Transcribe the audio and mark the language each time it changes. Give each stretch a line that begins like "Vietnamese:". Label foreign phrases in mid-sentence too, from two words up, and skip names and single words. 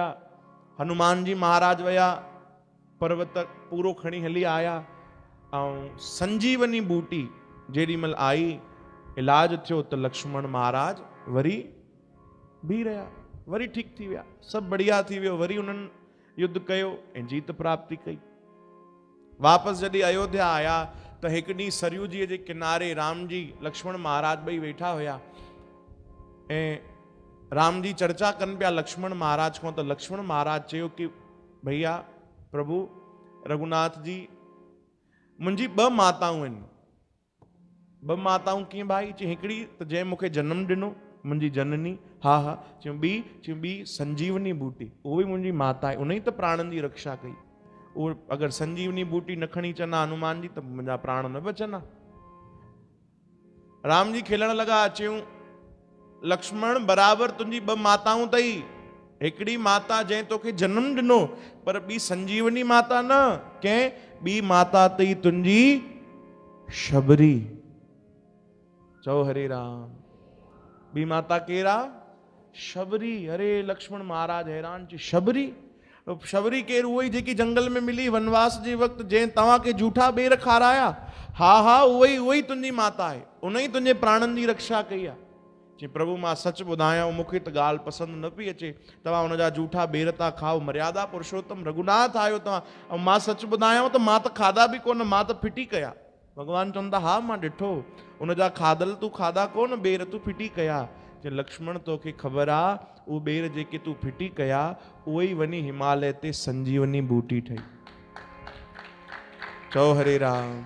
Sindhi: हनुमान जी महाराज विया, पर्वत पूरो खणी हली आया ऐं संजीवनी बूटी जेॾी महिल आई, इलाज थियो त लक्ष्मण महाराज वरी बीह रहिया, वरी ठीक थी विया, सभु बढ़िया थी वियो। वरी उन्हनि युद्ध कयो ऐं जीत प्राप्ति कई। वापसि जॾहिं अयोध्या आया त हिकु ॾींहुं सरयू जी जे किनारे राम जी लक्ष्मण महाराज ॿई वेठा हुया ऐं राम जी चर्चा कनि पिया लक्ष्मण महाराज खां। त लक्ष्मण महाराज चयो कि भैया प्रभु रघुनाथ जी, मुंहिंजी ॿ माताऊं आहिनि। ॿ माताऊं कीअं भाई? चई हिकिड़ी त जंहिं मूंखे जनमु ॾिनो, मुंहिंजी जननी, हा हा। चयूं ॿी संजीवनी बूटी, उहो बि मुंहिंजी माता आहे, उन ई त प्राणनि जी रक्षा कई। उहो अगरि संजीवनी बूटी न खणी चवंदा हनुमान जी त मुंहिंजा प्राण न बचंदा। राम जी खिलण लॻा, चयूं लक्ष्मण बराबरि तुंहिंजी ॿ माताऊं अथई, हिकिड़ी माता जंहिं तोखे जनमु ॾिनो, पर ॿी संजीवनी माता न, कंहिं ॿी माता अथई तुंहिंजी शबरी, चओ हरे राम। ॿी माता केरु आहे? शबरी। अरे लक्ष्मण महाराज हैरान, चई शबरी? शबरी केरु? उहो ई जेकी जंगल में मिली वनवास जे वक़्तु, जंहिं तव्हांखे जूठा बेर खाराया, हा हा उहो ई तुंहिंजी माता आहे, उन ई तुंहिंजे प्राणनि जी रक्षा कई आहे। चई प्रभु मां सच ॿुधायां, मूंखे त ॻाल्हि पसंदि न पई अचे, तव्हां हुनजा जूठा बेर था खाओ, मर्यादा पुरुषोत्तम रघुनाथ आहियो तव्हां, ऐं मां सच ॿुधायांव त मां त खाधा बि कोन, मां त फिटी कया। भगवान चवनि था हा मां ॾिठो, उनजा खाधल तूं खाधा कोन, बेर तूं फिटी कया। चई लक्ष्मण तोखे ख़बर आहे, उहे बेर जेके तूं फिटी कया, उहे ई वञी हिमालय ते संजीवनी बूटी ठही, चओ हरे राम।